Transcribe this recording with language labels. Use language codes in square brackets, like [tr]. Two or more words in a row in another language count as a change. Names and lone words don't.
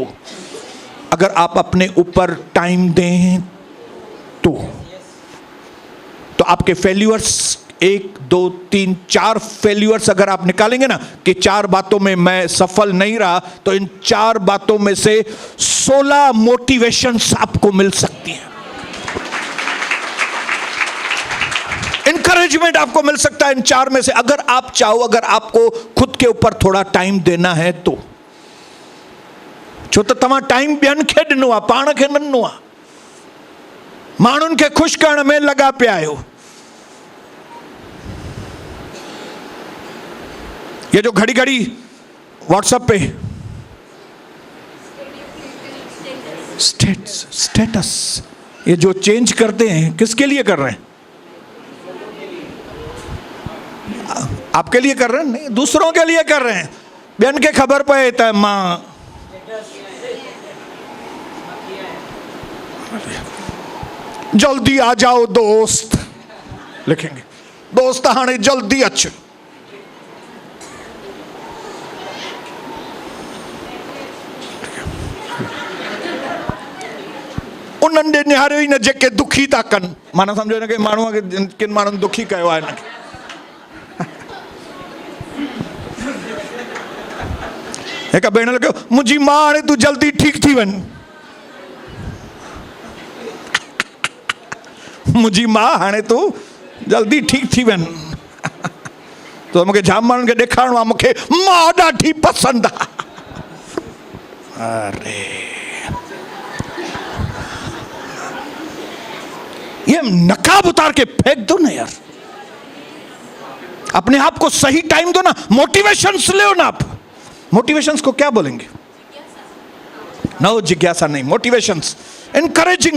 [hi] अगर आप अपने ऊपर टाइम दें तो आपके फेल्यूर्स 1, 2, 3, 4 फेल्यूर्स अगर आप निकालेंगे ना कि 4 बातों में मैं सफल नहीं रहा, तो इन 4 बातों में से 16 मोटिवेशंस आपको मिल सकती हैं. इंकरेजमेंट आपको मिल सकता है इन 4 में से, अगर आप चाहो, अगर आपको खुद के ऊपर थोड़ा टाइम देना है तो. [sd] छो तो तव्हां टाइम ॿियनि खे ॾिनो आहे, पाण खे न ॾिनो आहे. माण्हुनि खे ख़ुशि करण में लॻा पिया आहियो. [hi] ये जो घड़ी घड़ी व्हाट्सएप पे स्टेटस ये जो चेंज करते हैं, किसके लिए कर रहे हैं? आपके लिए कर रहे हैं? नहीं, दूसरों के लिए कर रहे हैं. [sd] ॿियनि खे ख़बर पए त मां जल्दी [hi] आ जाओ दोस्त, लिखेंगे दोस्त [sd] हाणे जल्दी अच. उन्हनि ॾे निहारियो ई न जेके दुखी था कनि. माना सम्झो हिन खे माण्हूअ खे, किन माण्हुनि दुखी कयो आहे हिनखे. हिकु भेण लॻियो मुंहिंजी मां हाणे तूं जल्दी ठीकु थी वञ. मुंहिंजी मां हाणे तूं जल्दी ठीकु थी वञ. तो मूंखे जाम माण्हुनि खे ॾेखारिणो आहे मूंखे मां ॾाढी पसंदि आहे. [hi] अरे ये नकाब उतार के फेंक दो ना यार. अपने आप को सही टाइम दो ना. मोटिवेशंस ले ना. आप मोटिवेशंस को क्या बोलेंगे? नो, जिज्ञासा नहीं, मोटिवेशंस, इनकरेजिंग.